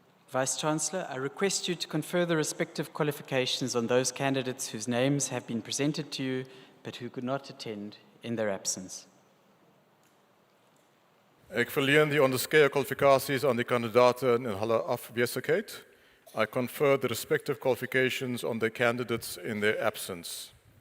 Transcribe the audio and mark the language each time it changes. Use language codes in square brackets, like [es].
[en] Vice-Chancellor, I request you to confer the respective qualifications on those candidates whose names have been presented to you, but who could not attend in their absence. [af] Ek verleen die onderskeie kwalifikasies aan die kandidaate in hulle afwesigheid. [en] I confer the respective qualifications on the candidates in their absence.